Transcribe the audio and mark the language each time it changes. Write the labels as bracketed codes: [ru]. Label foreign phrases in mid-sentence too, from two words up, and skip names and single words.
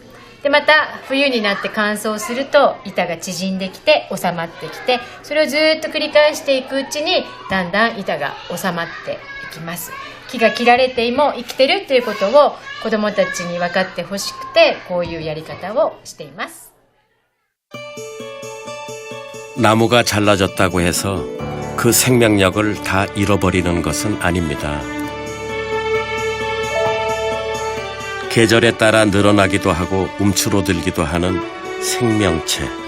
[ja] でまた冬になって乾燥すると板が縮んできて収まってきて、それをずっと繰り返していくうちにだんだん板が収まっていきます。木が切られても生きてるっていうことを子どもたちに分かってほしくて、こういうやり方をしています。 [ko] 나무가 잘라졌다고 해서 그 생명력을 다 잃어버리는 것은 아닙니다. 계절에 따라 늘어나기도 하고 움츠러들기도 하는 생명체.